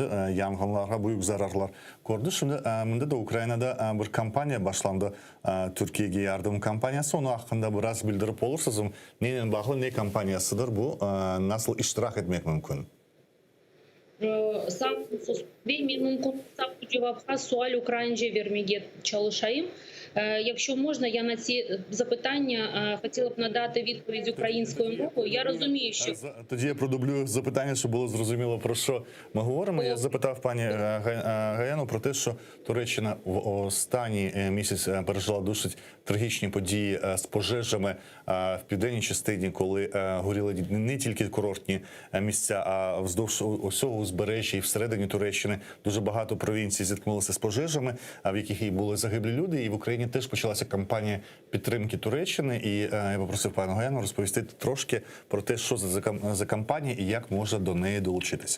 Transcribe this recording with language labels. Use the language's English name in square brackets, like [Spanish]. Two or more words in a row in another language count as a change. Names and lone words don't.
[Crimean Tatar] Yangınlara büyük zararlar gördü. Şimdi bunda da Ukrayna'da bir kampanya başlandı. Türkiye'ye yardım kampanyası. Onun hakkında biraz bildirip olursanız neyle bağlı, ne kampanyasıdır bu? Nasıl iştirak etmek mümkün? Sağ olun. Ben mümkün bu cevapқа суаль українською vermeye çalışayım. [Ukrainian] Якщо можна, я на ці запитання хотіла б надати відповідь українською мовою. Я розумію, що... Тоді я продублюю запитання, щоб було зрозуміло, про що ми говоримо. Я запитав пані Гаяну про те, що Туреччина в останній місяць пережила досить трагічні події з пожежами в південній частині, коли горіли не тільки курортні місця, а вздовж усього узбережжя і всередині Туреччини дуже багато провінцій зіткнулися з пожежами, в яких і були загиблі люди, і в Україні теж почалася кампанія підтримки Туреччини, і я попросив пану Гаяну розповісти трошки про те, що за кампанія і як можна до неї долучитися.